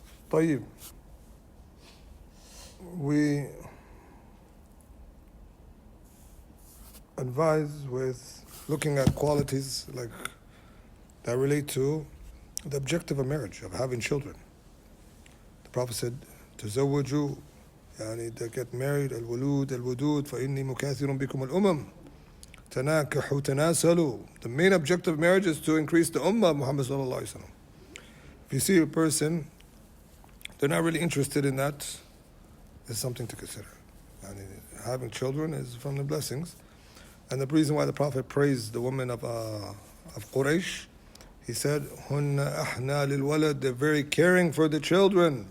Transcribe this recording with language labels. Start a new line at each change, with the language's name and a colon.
Arabic: طيب.
English: We advise with looking at qualities like that relate to the objective of marriage, of having children. The Prophet said,
Arabic: تزوجوا يعني
English: to get married
Arabic: الولود الودود فإني مكاثر بكم الأمم تناكحوا تناسلوا.
English: The main objective of marriage is to increase the ummah of Muhammad sallallahu alaihi wasallam. If you see a person, they're not really interested in that, it's something to consider. And having children is from the blessings. And the reason why the Prophet praised the women of Quraysh, he said,
Arabic: Hunna ahna lil walad,
English: they're very caring for the children.